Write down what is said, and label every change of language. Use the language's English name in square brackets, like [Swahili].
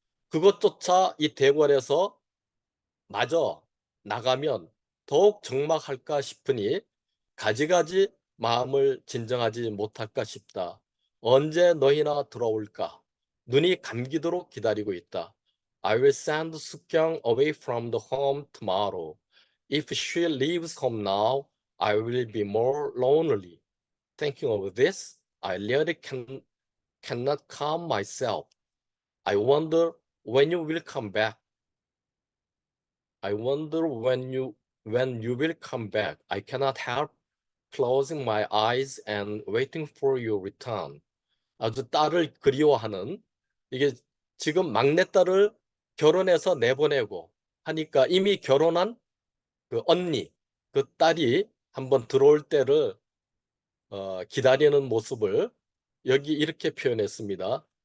[Korean] 그것조차 이 대궐에서 마저 나가면 더욱 적막할까 싶으니 가지가지 마음을 진정하지 못할까 싶다. 언제 너희나 돌아올까? 눈이 감기도록 기다리고 있다. [English] I will send 숙경 away from the home tomorrow. If she leaves home now, I will be more lonely. Thinking of this, I really cannot calm myself. I wonder when you will come back. I wonder when you will come back. I cannot help closing my eyes and waiting for your return. [Korean] 아주 딸을 그리워하는, 이게 지금 막내딸을 결혼해서 내보내고 하니까 이미 결혼한 그 언니, 그 딸이 한번 들어올 때를 기다리는 모습을 여기 이렇게 표현했습니다.